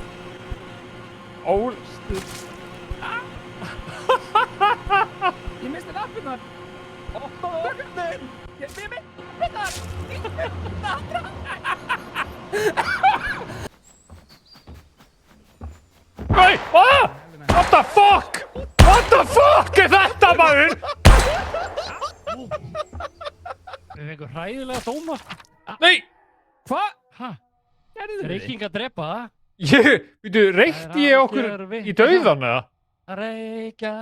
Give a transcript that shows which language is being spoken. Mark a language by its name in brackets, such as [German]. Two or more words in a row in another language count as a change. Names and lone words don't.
[Icelandic] Óli. Ég misti lappirnar. Opnaðu opnið. Ég misti lappirnar. Nei! [English] What the fuck? What the fuck [Icelandic] er þetta, maður? Er einhver hræðilega dóma? Nei! Hva? Hæ? Gerðu þið? Reyking að drepa það? Reykti ég okkur í dauðan eða? Reykja.